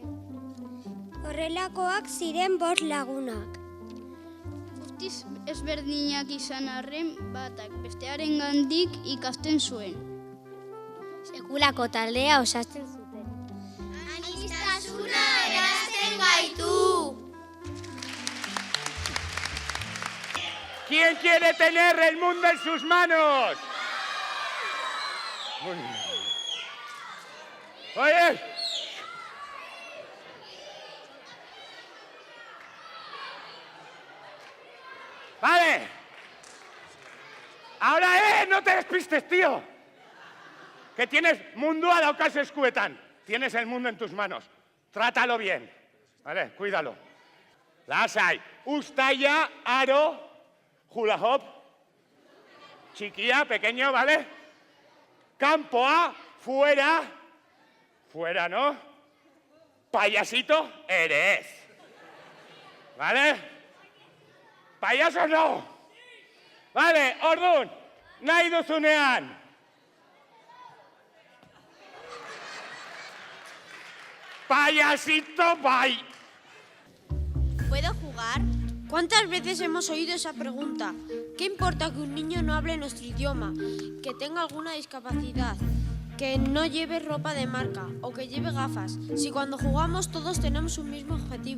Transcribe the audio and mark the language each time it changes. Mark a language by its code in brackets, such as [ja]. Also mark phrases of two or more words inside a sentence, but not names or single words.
[eu] Horrelakoak ziren 5 lagunak. Guztiz ezberdinak izan arren batak bestearen gandik ikasten zuen. Sekulako taldea osatzen zuten. Aniztasuna erazten gaitu! [es] ¿Quién quiere tener el mundo en sus manos? Muy bien. Oye. Vale. Ahora, no te despistes, tío. Que tienes [eu] mundua daukazu eskuetan. [es] Tienes el mundo en tus manos. Trátalo bien. Vale, cuídalo. [eu] Lasai. Ustaia, aro. Hula hop, [es] chiquilla, pequeño, ¿vale? Campoa, fuera, fuera, ¿no? Payasito, eres, ¿vale? Payaso no, ¿vale? [eu] Ordun, nahi duzunean. Payasito, bai. [es] ¿Puedo jugar? ¿Cuántas veces hemos oído esa pregunta? ¿Qué importa que un niño no hable nuestro idioma, que tenga alguna discapacidad, que no lleve ropa de marca o que lleve gafas, si cuando jugamos todos tenemos un mismo objetivo?